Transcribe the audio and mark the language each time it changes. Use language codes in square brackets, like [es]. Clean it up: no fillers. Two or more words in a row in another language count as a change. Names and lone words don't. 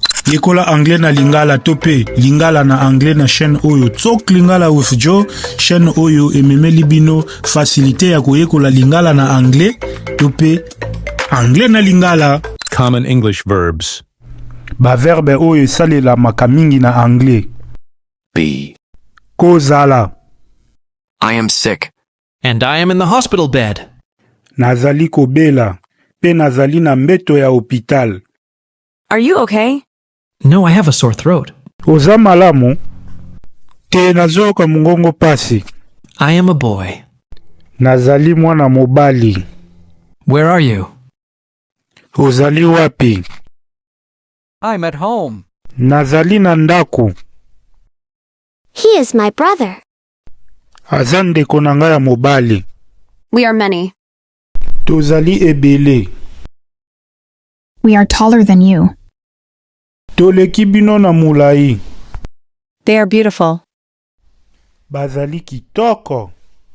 [ln] Yekola anglais na lingala tope lingala na anglais na chaîne oyo Talk Lingala with Joe chaîne oyo ememeli bino facilité ya koyekola lingala na anglais tope anglais na lingala. [en] Common English verbs. [ln] Ba verbe oyo salela makamingi na anglais. [en] Be. [ln] Kozala. [en] I am sick. And I am in the hospital bed. [ln] Nazali kobela. Pe nazali na mbeto ya hospital. [en] Are you okay? No, I have a sore throat. [ln] Oza malamu? Te nazoka mungongo pasi. [en] I am a boy. [ln] Nazali mwana mobali. [en] Where are you? [ln] Ozali wapi? [en] I'm at home. [ln] Nazali na ndaku. [en] He is my brother. [ln] Aza ndeko na ngai ya mobali. [en] We are many. [ln] Tozali ebele. [en] We are taller than you. [ln] Toleki bino na mulai. [en] They are beautiful. [ln] Bazali kitoko.